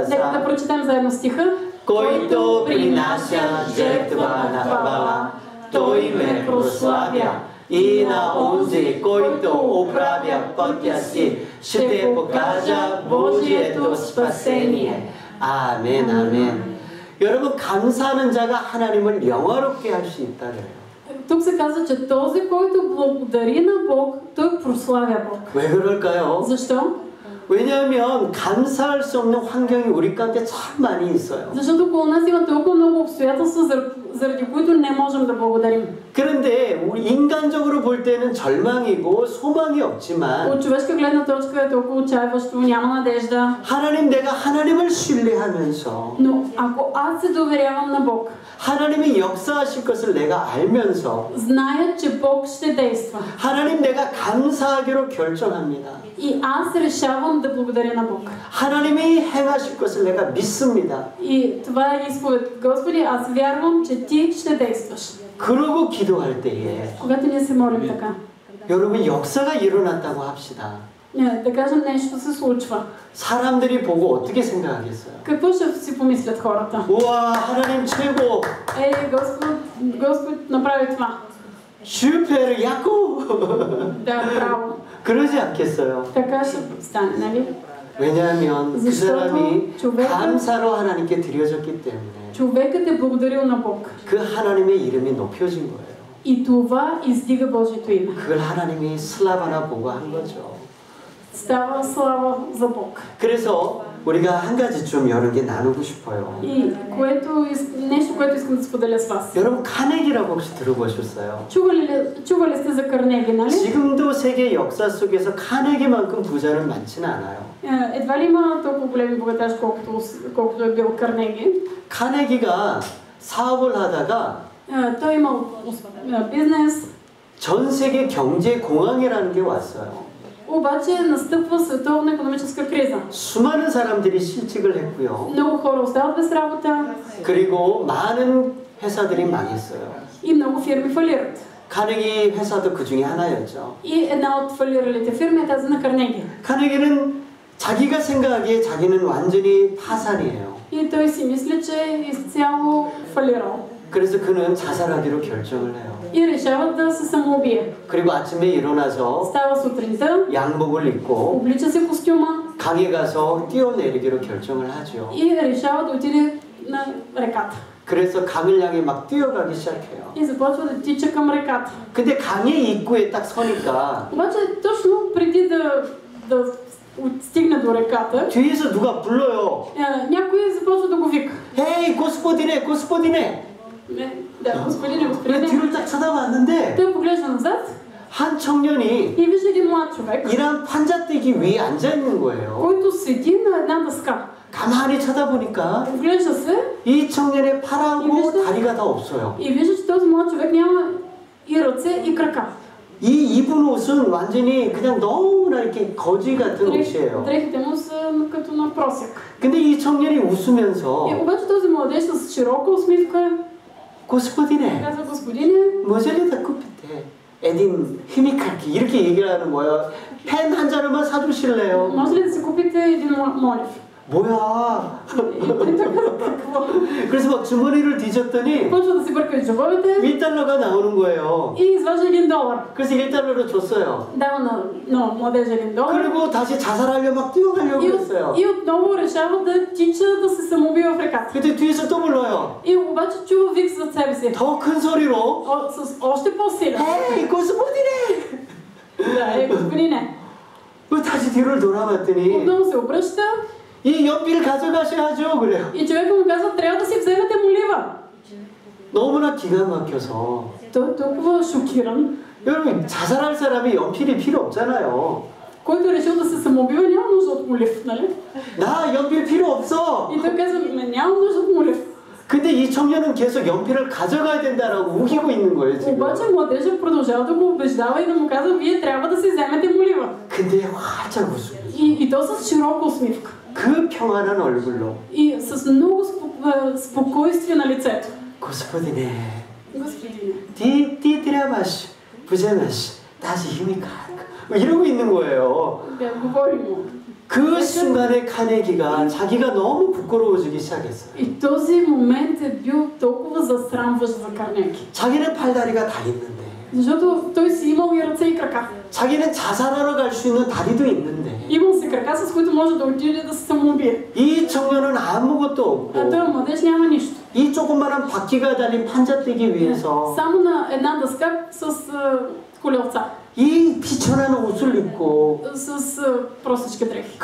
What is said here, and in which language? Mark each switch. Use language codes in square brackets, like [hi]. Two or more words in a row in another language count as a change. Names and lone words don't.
[bg] Нека да прочетем заедно стиха. който принася жертва на хвала, той ме прославя. И на онзи, който оправя пътя си, ще покажа Божието спасение. [ko] 아멘, 아멘. 여러분, 감사하는 자가 하나님을 영화롭게 할 수 있다 그래요. [bg] Тук се казва, че този, който благодари на Бог, той прославя Бог. [ko] 왜 그럴까요? [bg] Защо? [ko] 왜냐하면 감사할 수 없는 환경이 우리 가운데 참 많이 있어요. [bg] Защото около нас има толкова много обстоятелства, заради които не можем да благодарим. [ko] 그런데 우리 인간적으로 볼 때는 절망이고 소망이 없지만 [bg] От човешка гледна точка е толкова отчаиващо, няма надежда. [ko] 하나님 내가 하나님을 신뢰하면서 [bg] Но ако аз се доверявам на Бог, [ko] 하나님이 역사하실 것을 내가 알면서 [bg] зная, че Бог ще действа. [ko] 하나님 내가 감사하기로 결정합니다. [bg] И аз решавам да благодаря на Бог. [ko] 하나님이 행하실 것을 내가 믿습니다. [bg] И това е изповед. Господи, аз вярвам, че Ти ще действаш. [ko] 그러고 기도할 때에 [bg] Когато ние се молим така, [ko] 여러분 역사가 일어났다고 합시다. [bg] да кажем нещо се случва. [ko] 사람들이 보고 어떻게 생각하겠어요? [bg] Какво ще си помислят хората? [ko] 우와 하나님 최고! [bg] Господ направи това. [ko] 슈페르 야구! [bg] Да, браво. [ko] 그러지 않겠어요? [bg] Така ще стане, нали? [ko] 왜냐하면 그 사람이 [bg] човекът [ko] 감사로 하나님께 드려졌기 때문에 [bg] човекът е благодарил на Бог. [ko] 그 하나님의 이름이 높여진 거예요. [bg] И това издига Божието име. [ko] 그걸 하나님이 슬라바나 보고 한 거죠. [bg] Става слава за Бог. [ko] 그래서 우리가 한 가지 좀 여러 개 나누고 싶어요. [bg] И нещо, което искам да споделя с вас. [ko] 여러분 카네기라고 혹시 들어보셨어요? [bg] Чували сте за Карнеги, нали? [ko] 지금도 세계 역사 속에서 카네기만큼 부자는 많지는 않아요. [bg] Едва ли има толкова големи богаташ, колкото е бил Карнеги. [ko] 카네기가 사업을 하다가 [bg] Той имал бизнес, [ko] 전 세계 경제 공황이라는 게 왔어요. [bg] обаче настъпва световна икономическа криза. [ko] 수많은 사람들이 실직을 했고요. [bg] Много хора остават без работа [ko] 그리고 많은 회사들이 망했어요. [bg] и много фирми фалират. [ko] 카네기 회사도 그 중에 하나였죠. [bg] И една от фалиралите фирми е тази на Карнеги. [ko] 카네기는 자기가 생각하기에 자기는 완전히 파산이에요. [bg] И той си мисли, че е изцяло фалирал. [ko] 그래서 그는 자살하기로 결정을 해요. [bg] И решава да се самоубие. [ko] 그리고 아침에 일어나서 [bg] Става сутринта, [ko] 양복을 입고 [bg] облича си костюма [ko] 강에 가서 뛰어내리기로 결정을 하죠. [bg] и решава да отиде на реката. [ko] 그래서 강을 향해 막 뛰어가기 시작해요. [bg] И започва да тича към реката. [ko] 근데 강의 입구에 딱 서니까 [bg] Обаче точно преди да стигне до реката, [ko] 뒤에서 누가 불러요. [bg] някой започва да го вика. хей господине господине. Да, господине, [ko] 그래서 뒤를 딱 쳐다봤는데 [bg] Той поглежда назад [ko] 한 청년이 [bg] и вижда един млад човек, [ko] 이런 판자떼기 위에 앉아 있는 거예요. [bg] който седи на една дъска. [ko] 가만히 쳐다보니까 [bg] Вглежда се [ko] 이 청년의 팔하고 다리가 다 없어요. [bg] и вижда, че този млад човек няма и ръце, и крака. [ko] 이 입은 옷은 완전히 그냥 너무나 이렇게 거지 같은 옷이에요. [bg] Дрехите му са като на просяк. [ko] 근데 이 청년이 웃으면서 [bg] И обаче този младеж с широка усмивка 고스포디네 казва: господине, може ли да купите един химикалка [ko] 이렇게 얘기를 하는 거예요. 펜 한 자루만 사주실래요? [bg] може ли да си купите един молив? [ko] 뭐야? [bg] И той казва: какво? [ko] 그래서 막 주머니를 뒤졌더니 [bg] Почва да си бърка в джобовете [ko] 1달러가 на오는 거예요. [bg] и изважда $1. [ko] 그래서 1달러를 줬어요. [bg] Дава на младежа $1. [ko] 그리고 다시 자살하려 막 뛰어가려고 했어요. [bg] И отново решава да тича да се самоубива в реката. [ko] 근데 뒤에서 또 불러요. [bg] И обаче чува вик зад себе си. [ko] 더 큰 소리로 [bg] С още по-силен. хей господине! Да, господине. [ko] 다시 뒤를 돌아봤더니 [bg] Отново се обръща [ko] 이 연필 가져가셔야죠 그래요. [bg] и човека му казва: трябва да си вземете молива. [ko] 너무나 기가 막혀서 [bg] Той е толкова шокиран. [ko] 여러분 자살할 사람이 연필이 필요 없잖아요. [bg] Който е решил да се самоубива, няма нужда от молив, нали? [ko] 나 연필 필요 없어. [bg] И той казва: няма нужда от молив. [ko] 근데 이 청년은 계속 연필을 가져가야 된다라고 우기고 있는 거예요 지금. [bg] Обаче младежът продължава да го убеждава и да му казва: вие трябва да си вземете молива. [ko] 근데 활짝 웃으면서 [bg] И то с широка усмивка. [ko] 그 평안한 얼굴로 [bg] И с много спокойствие на лицето. 고스포디네 Господине, 디드라마시 부제마시 [ko] 다시 힘이 가 이러고 있는 거예요. [bg] говори му. [ko] 그 순간에 카네기가 자기가 너무 부끄러워지기 시작했어요. [bg] И този момент е бил толкова засрамващ за Карнеги. [ko] 자기는 팔다리가 다 있는데 [bg] Защото той си имал и ръце, и крака. [ko] 자기는 자살하러 갈 수 있는 다리도 있는데 [bg] Имал си крака, с които може да отиде да се самоубие. [ko] 이 청년은 아무것도 [bg] А [ko] 없고 [bg] той младеж няма нищо. [ko] 이 조그마한 바퀴가 달린 판자떼기 위에서 [bg] Само на една дъска с колелца. [ko] 이 비천한 옷을 입고 [bg] С просечки дрехи.